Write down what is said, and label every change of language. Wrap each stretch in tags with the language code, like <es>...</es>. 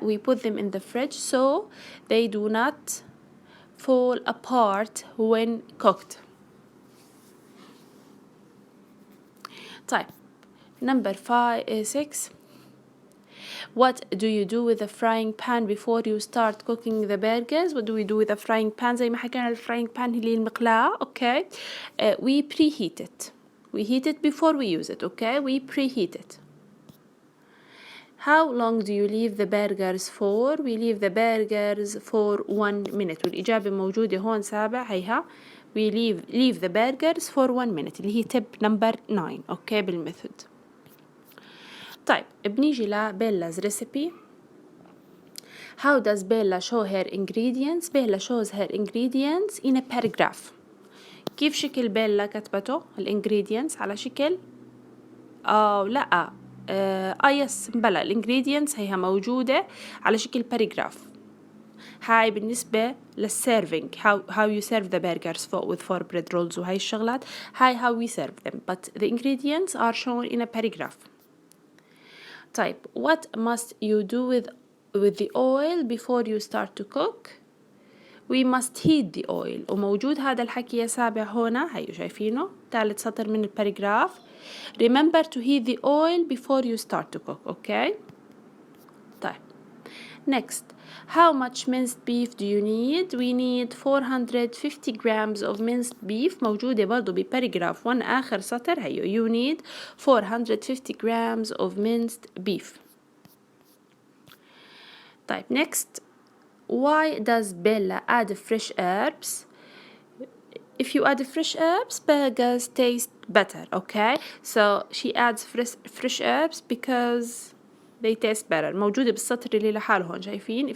<en>We put them in the fridge so they do not fall apart when cooked. طيب number 6. What do you do with the frying pan before you start cooking the burgers? What do we do with the frying pan?</en> <ar>زي ما حكينا الفراينج pan اللي المقلاة.</ar> <en>Okay, we preheat it. We heat it before we use it. Okay, we preheat it. How long do you leave the burgers for? We leave the burgers for 1 minute.</en> <ar>والإجابة موجودة هون سابع هيها.</ar> <en>We leave the burgers for 1 minute اللي هي tip number 9. Okay بالميثود.</en> <ar>طيب بنيجي لبيلا's recipe.</ar> <en>How does Bella show her ingredients? Bella shows her ingredients in a paragraph.</en> <ar>كيف شكل بيلا كتبته الانجريدينتس؟ على شكل لا يس بلا الانجريدينتس هيها موجودة على شكل باراجراف. هاي بالنسبة للسيرفينج</ar> <en>how you serve the burgers with 4 bread rolls</en> <ar>وهاي الشغلات هاي</ar> <en>how we serve them, but the ingredients are shown in a paragraph. طيب what must you do with the oil before you start to cook? We must heat the oil.</en> <ar>وموجود هذا الحكي يا سابع هنا هيو شايفينه ثالث سطر من الباراجراف.</ar> <en>Remember to heat the oil before you start to cook. Okay. طيب next. How much minced beef do you need? We need 450 grams of minced beef.</en> <ar>موجودة برضو بباراجراف 1 آخر سطر هيو</ar> <en>you need 450 grams of minced beef. طيب next. Why does Bella add fresh herbs? If you add fresh herbs, burgers taste better. Okay, so she adds fresh herbs because they taste better.</en> <ar>موجودة بالسطر اللي لحاله هون شايفين.</ar>